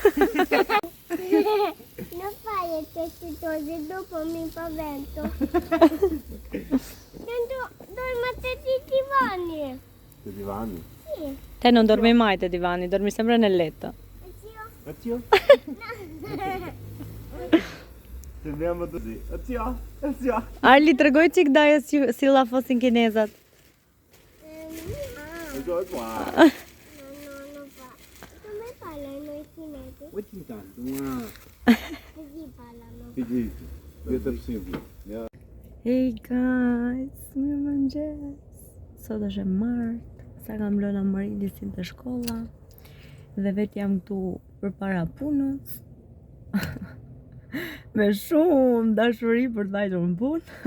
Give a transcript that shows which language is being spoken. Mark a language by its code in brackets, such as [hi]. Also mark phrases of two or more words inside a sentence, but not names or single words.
[it] Non fare queste cose, dopo mi spavento. Dormo a tutti i divani. Te divani. Sì. Te non dormi mai te divani, dormi sempre nel letto. Oddio. Addio. Sembriamo così. Addio. Addio. [sq] Arli, tregoj çik daja si llafosin kinezat. [it] Addio qua. No, non fa. Come parlano i cinesi? [en] What you done? [it] Così parlano. Pidito. Vjetë simpli. Ja. [en] Hey guys, [sq] mirë mëngjes. Sot është e martë, sa kam lënë Amarilisin te shkolla dhe vetë jam këtu përpara punës. Me shumë dashuri për të vajtur në punë.